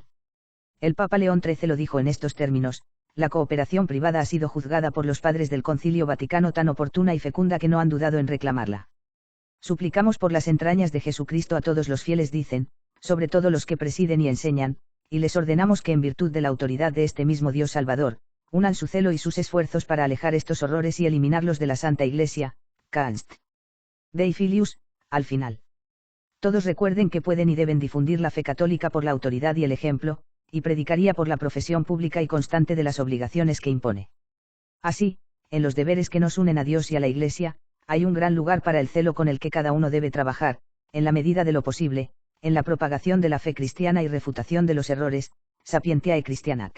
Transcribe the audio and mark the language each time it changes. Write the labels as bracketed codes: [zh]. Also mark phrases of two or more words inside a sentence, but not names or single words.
[es] El Papa León XIII lo dijo en estos términos: la cooperación privada ha sido juzgada por los padres del Concilio Vaticano tan oportuna y fecunda que no han dudado en reclamarla. Suplicamos por las entrañas de Jesucristo a todos los fieles, dicen, sobre todo los que presiden y enseñan, y les ordenamos que en virtud de la autoridad de este mismo Dios Salvador, unan su celo y sus esfuerzos para alejar estos horrores y eliminarlos de la Santa Iglesia. Canst. Dei Filius, al final. Todos recuerden que pueden y deben difundir la fe católica por la autoridad y el ejemplo, y predicaría por la profesión pública y constante de las obligaciones que impone. Así, en los deberes que nos unen a Dios y a la Iglesia, hay un gran lugar para el celo con el que cada uno debe trabajar, en la medida de lo posible, en la propagación de la fe cristiana y refutación de los errores, Sapientiae Christianae.